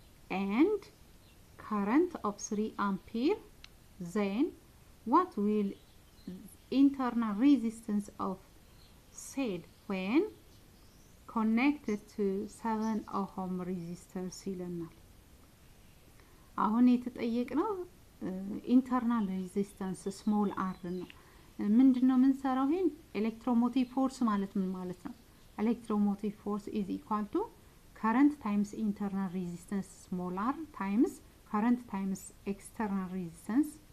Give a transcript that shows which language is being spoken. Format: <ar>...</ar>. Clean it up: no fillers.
<en>and current of 3 ampere, then what will internal resistance of cell when connected to 7 ohm resistors</en> <am>ይለናል። አሁን የተጠየቅነው ኢንተርናል ሬዚስተንስ ስሞል አር ነው። ምንድነው የምንሰራው? ይሄን ኤሌክትሮሞቲቭ ፎርስ ማለት ምን ማለት ነው?</am> <en>ኤሌክትሮሞቲቭ ፎርስ is equal to current times internal resistance small r times current times external resistance.</en>